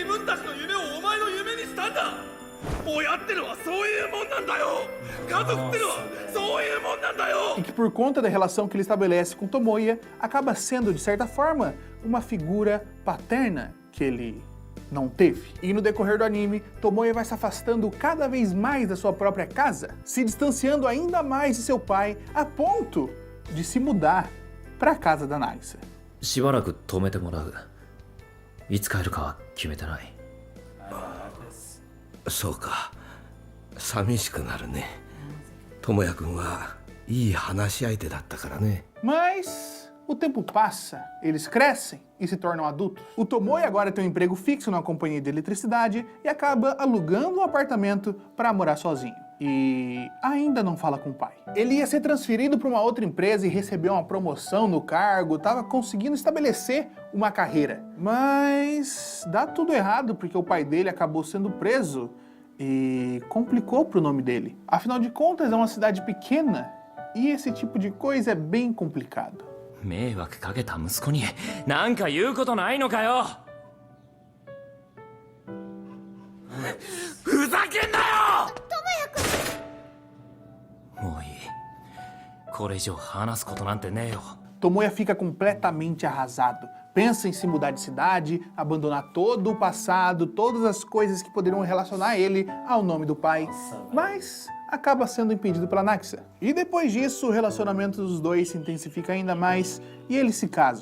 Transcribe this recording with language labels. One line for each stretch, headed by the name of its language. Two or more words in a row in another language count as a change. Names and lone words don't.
Portuguese: E que por conta da relação que ele estabelece com Tomoya, acaba sendo, de certa forma, uma figura paterna que ele não teve. E no decorrer do anime, Tomoya vai se afastando cada vez mais da sua própria casa, se distanciando ainda mais de seu pai, a ponto de se mudar para a casa da Nagisa.
Japanese: しばらく止めてもらう。いつ帰るかは決めてない。そうか、寂しくなるね。智也君はいい話し相手だったからね。
Portuguese: Mas o tempo passa, eles crescem e se tornam adultos. O Tomoya agora tem um emprego fixo numa companhia de eletricidade e acaba alugando um apartamento para morar sozinho. E ainda não fala com o pai. Ele ia ser transferido para uma outra empresa e recebeu uma promoção no cargo, estava conseguindo estabelecer uma carreira. Mas dá tudo errado porque o pai dele acabou sendo preso e complicou para o nome dele. Afinal de contas, é uma cidade pequena e esse tipo de coisa é bem complicado.
Japanese: 迷惑かけた息子に何か言うことないのかよ。ふざけんなよ。もういい。これ以上話すことなんてねえよ。
Portuguese: Tomoya fica completamente arrasado. Pensa em se mudar de cidade, abandonar todo o passado, todas as coisas que poderiam relacionar ele ao nome do pai. Mas acaba sendo impedido pela Nagisa. E depois disso, o relacionamento dos dois se intensifica ainda mais e eles se casam.